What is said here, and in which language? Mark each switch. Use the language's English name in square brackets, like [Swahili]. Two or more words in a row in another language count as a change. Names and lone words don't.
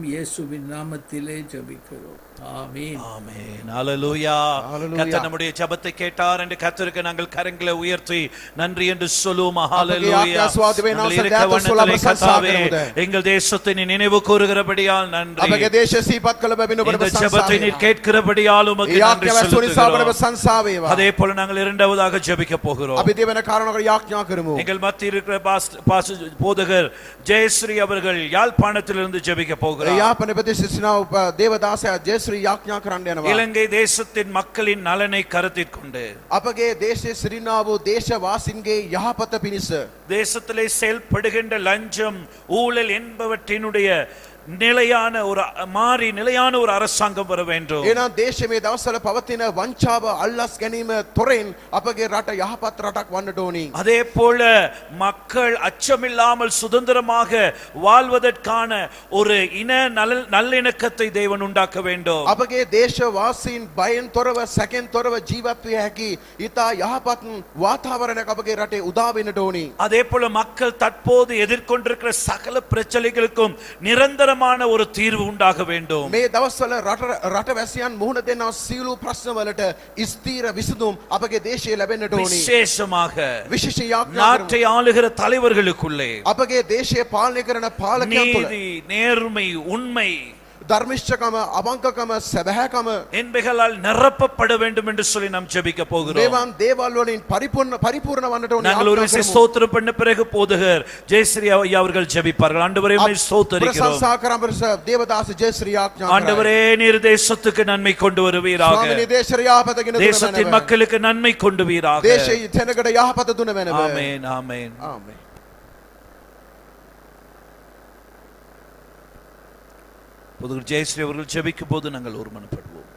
[Tamil] இயேசுவின் நாமத்திலே ஜெபிக்கிறோம். ஆமென். ஆமென். ஹல்லேலூயா. கர்த்தர் நம்முடைய ஜெபத்தை கேட்டார் என்று கர்த்தருக்கு நாங்கள் கரங்களை உயர்த்தி நன்றி என்று சொல்லுவோம். ஹல்லேலூயா. கர்த்தாவே, எங்கள் தேசத்தை நீ நினைவு கூறுகிறபடியால் நன்றி. [Sinhala] අපගේ දේශය සිහිපත් කළ බැවින් ඔබට [Tamil] இந்த ஜெபத்தை நீர் கேட்கிறபடியால் உமக்கு நன்றி சொல்லுகிறோம். அதே போல நாங்கள் இரண்டாவதாக ஜெபிக்க போகிறோம். [Sinhala] අපි දෙවන කාරණාවකට යාඥා කරමු. [Tamil] எங்கள் மத்தியில் இருக்கிற போதகர் ஜெயஸ்ரீ அவர்கள் யாழ்ப்பாணத்திலிருந்து ஜெபிக்க போகிறார். [Sinhala] යාපන ප්‍රදේශ දේවදාසයා ජයශ්‍රී යාඥා කරන්න යනවා. [Tamil] இலங்கை தேசத்தின் மக்களின் நலனை கருத்தில் கொண்டு [Sinhala] අපගේ දේශයේ සිටිනා වූ දේශවාසීන්ගේ යහපත පිණිස [Tamil] தேசத்திலே செயல்படுகின்ற லஞ்சம் ஊழல் என்பவற்றினுடைய நிலையான ஒரு அரசாங்கம் வர வேண்டும். [Sinhala] එනම් දේශයේ මේ දවස්වල පවතින වංචාව අල්ලස් ගැනීම තොරෙන් අපගේ රට යහපත් රටක් වන්නට ඕනි. [Tamil] அதே போல மக்கள் அச்சமில்லாமல் சுதந்திரமாக வாழ்வதற்கான ஒரு இன நல்லிணக்கத்தை தேவன் உண்டாக்க வேண்டும். [Sinhala] අපගේ දේශවාසීන් බයෙන් තොරව සැකෙන් තොරව ජීවත් විය හැකි ඊතා යහපත් වාතාවරණයක් අපගේ රටේ උදා වෙන්නට ඕනි. [Tamil] அதே போல மக்கள் தற்போது எதிர்கொண்டிருக்கிற சகல பிரச்சனைகளுக்கும் நிரந்தரமான ஒரு தீர்வு உண்டாக வேண்டும். [Sinhala] මේ දවස්වල රටවැසියන් මුහුණ දෙන සියලු ප්‍රශ්නවලට ස්ථීර විසඳුම් අපගේ දේශයේ ලැබෙන්නට ඕනි. [Tamil] விசேஷமாக [Sinhala] විශේෂ යාඥා [Tamil] நாட்டை ஆளுகிற தலைவர்களுக்குள்ளே [Sinhala] අපගේ දේශයේ පාලනය කරන පාලකයන් තුළ [Tamil] நீதி, நேர்மை, உண்மை, [Sinhala] ධර්මිෂ්ඨකම, අවංකකම, සැබෑකම [Tamil] என்பவைகளால் நிரப்பப்பட வேண்டும் என்று சொல்லி நாம் ஜெபிக்க போகிறோம். [Sinhala] මේවන් දේවල් වලින් පරිපූර්ණ වන්නට ඕනි. [Tamil] நாங்கள் ஒரு விசை ஸ்தோத்திரம் பண்ண பிறகு போதகர் ஜெயஸ்ரீ ஐயா அவர்கள் ஜெபிப்பார்கள். ஆண்டவரே உம்மை ஸ்தோத்திரிக்கிறோம். [Sinhala] ප්‍රශංසා කරන දේවදාස ජයශ්‍රී යාඥා කරා. [Tamil] ஆண்டவரே நீர் தேசத்துக்கு நன்மை கொண்டு வருவீராக. [Sinhala] ස්වාමීනි දේශය යහපත ගෙන දුන [Tamil] தேசத்தின் மக்களுக்கு நன்மை கொண்டு வீராக. [Sinhala] දේශයේ තැනකට යහපත දුන වෙනව. [Tamil] ஆமென். ஆமென். [Sinhala] ආමේන්. [Tamil] போதகர் ஜெயஸ்ரீ அவர்கள் ஜெபிக்கும் போது நாங்கள் ஒருமனப்படுவோம்.